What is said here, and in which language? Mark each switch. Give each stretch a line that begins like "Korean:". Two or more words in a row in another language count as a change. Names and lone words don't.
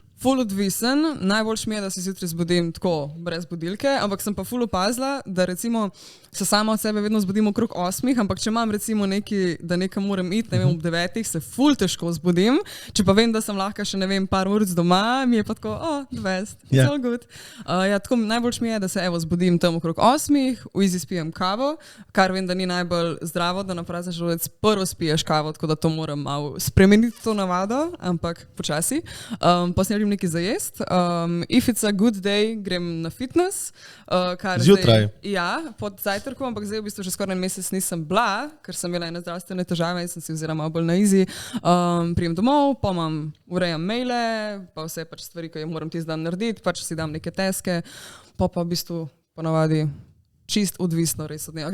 Slovenian: Ful odvisen, najboljš mi je, da se zjutraj zbudim tako, brez budilke, ampak sem pa ful opazila, da recimo se sama od sebe vedno zbudim okrog 8, ampak če imam recimo neki, da nekam moram iti, ne vem, ob 9, se ful težko zbudim, če pa vem, da sem lahko še ne vem, par ur doma, mi je pa tako,
English: best, it's all good.
Slovenian: Ja, tako najboljš mi je, da se evo zbudim tam okrog 8, v easy spijem kavo, kar vem, da ni najbolj zdravo, da na prazen želodec prvo spiješ kavo, tako da to moram malo spremeniti to navado, ampak počasi. Nekaj za jest.
English: If it's a good day,
Slovenian: grem na fitness. Zjutraj? Ja, pod zajtrkom, ampak zdaj v bistvu že skoraj en mesec nisem bila, ker sem imela ene zdravstvene težave in sem si vzela malo bolj na easy. Prijem domov, pa urejam maile, pa vse pač stvari, ki jih moram tisti dan narediti, pač si dam neke taske, pa v bistvu ponavadi čist odvisno res od dneva.